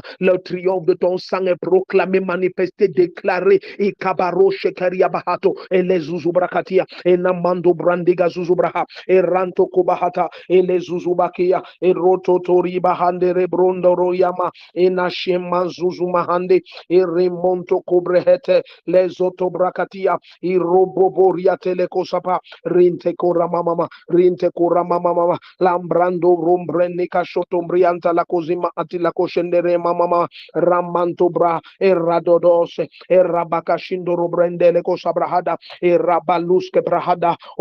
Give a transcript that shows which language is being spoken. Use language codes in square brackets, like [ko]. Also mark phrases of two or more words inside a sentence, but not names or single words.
[fr] Le triomphe de ton sang est proclamé, manifesté, déclaré. Et kabaro shekaria bahato et les zuzubrakatia et namando brandiga zuzubraha et ranto kobahata et les zuzubakia et rototori bahande rebrondo royama et nashema zuzumahande et remonto kobrehete les otobrakatia et roboboria telekosapa rinte koramama rinte koramama lambrando rombrenika shotombrianta la cosima atila koshendere mama ramanto bra e radodos e rabakashindo robrendele kosabrahada et rabaluske brahada.